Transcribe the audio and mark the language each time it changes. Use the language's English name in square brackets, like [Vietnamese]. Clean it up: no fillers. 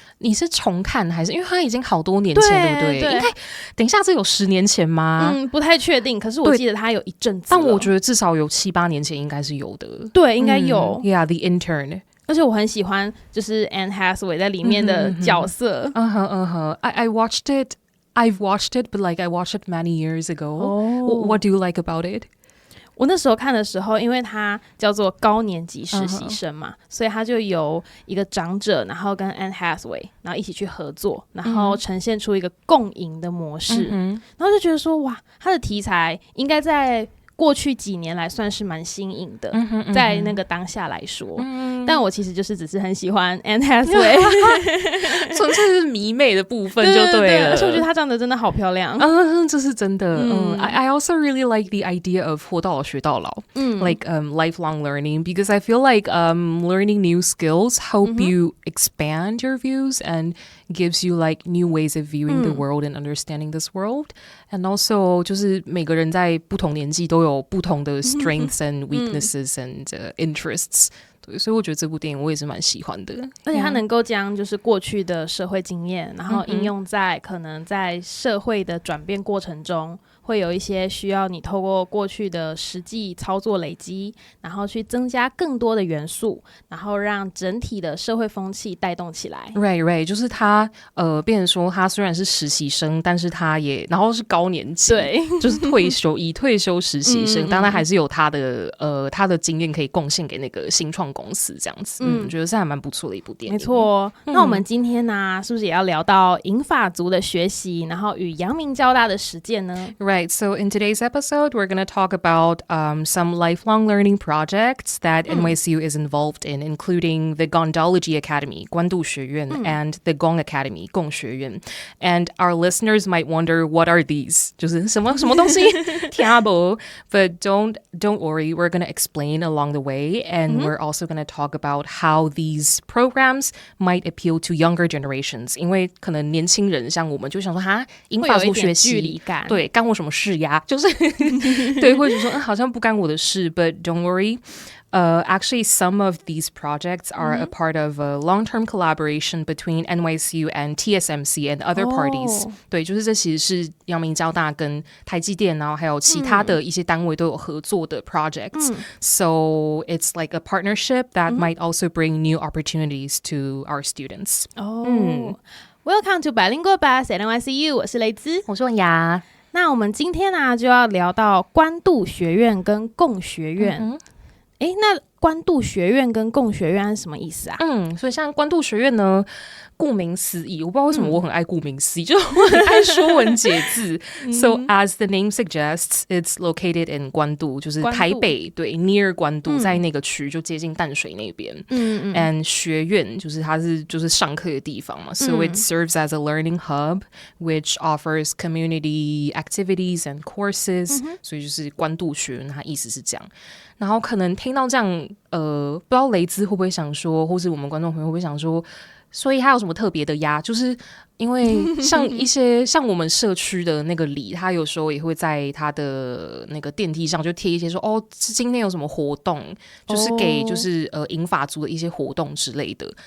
[Chinese] 你是重看还是因为它已经好多年前，对不对？应该等一下这有10年前吗？不太确定，可是我记得它有一阵子了，但我觉得至少有7-8年前应该是有的。对，应该有。 [English] Yeah, The Intern。 [Chinese] 而且我很喜欢就是 Anne Hathaway 在里面的角色。 [English] I watched it. I've watched it, but like I watched it many years ago. What do you like about it? [Chinese] 我那时候看的时候，因为它叫做高年级实习生嘛，所以他就由一个长者，然后跟 Anne Hathaway， 然后一起去合作，然后呈现出一个共赢的模式，然后就觉得说，哇，他的题材应该在过去几年来算是蛮新颖的，在那个当下来说，但我其实就是只是很喜欢 Anne Hathaway，纯粹是迷妹的部分就对了。而且我觉得她长得真的好漂亮，这是真的。 [English] I also really like the idea of [Chinese] 活到老学到老， [English] like lifelong learning, because I feel like learning new skills help you expand your views and gives you like new ways of viewing the world and understanding this world. And also [Chinese] 就是每个人在不同年纪都有不同的 [English] strengths and weaknesses and interests， [Chinese] 对，所以我觉得这部电影我也是蛮喜欢的。而且它能够将就是过去的社会经验，然后应用在可能在社会的转变过程中，会有一些需要你透过过去的实际操作累积，然后去增加更多的元素，然后让整体的社会风气带动起来。 Right， 就是他变成说他虽然是实习生，但是他也然后是高年级，对，就是已退休实习生，但他还是有他的经验可以贡献给那个新创公司这样子。我觉得是还蛮不错的一部电影。没错，那我们今天呢，是不是也要聊到银发族的学习，然后与阳明交大的实践呢？ [English] Right, so in today's episode, we're going to talk about some lifelong learning projects that NYCU is involved in, including the Gondology Academy, 关渡学院, and the Gong Academy, 共学院. And our listeners might wonder, what are these? [Chinese] 就是什么东西？听不？ [English] But don't worry, we're going to explain along the way, and we're also going to talk about how these programs might appeal to younger generations. [Chinese] 因为可能年轻人像我们就想说，哈，银发族学习，会有一点距离感，对，干我什么事呀？就是对，或者说好像不干我的事。 [English] But don't worry. Actually, some of these projects are a part of a long-term collaboration between NYCU and TSMC and other parties. [Chinese] 对，就是这其实是阳明交大跟台积电，然后还有其他的一些单位都有合作的 projects. [English] So it's like a partnership that might also bring new opportunities to our students. Welcome to Bilingual Bus at NYCU， [Chinese] 我是雷兹，我是文雅。那我们今天呢，就要聊到关渡学院跟共学院。那关渡学院跟共学院是什么意思啊？所以像关渡学院呢，顾名思义，我不知道为什么我很爱顾名思义，就是我很爱说文解字。 [English] So as the name suggests, it's located in 关渡， [Chinese] 就是台北，对 [English] ，near 关渡， [Chinese] 在那个区就接近淡水那边。 [English] And [Chinese] 学院就是它就是上课的地方嘛。 [English] So it serves as a learning hub, which offers community activities and courses. [Chinese] 所以就是关渡学院，它意思是这样。然后可能听到这样，不知道雷兹会不会想说，或是我们观众朋友会不会想说，所以它有什么特别的呀？就是因为像一些像我们社区的那个里，他有时候也会在他的那个电梯上就贴一些说，今天有什么活动，就是给就是银发族的一些活动之类的。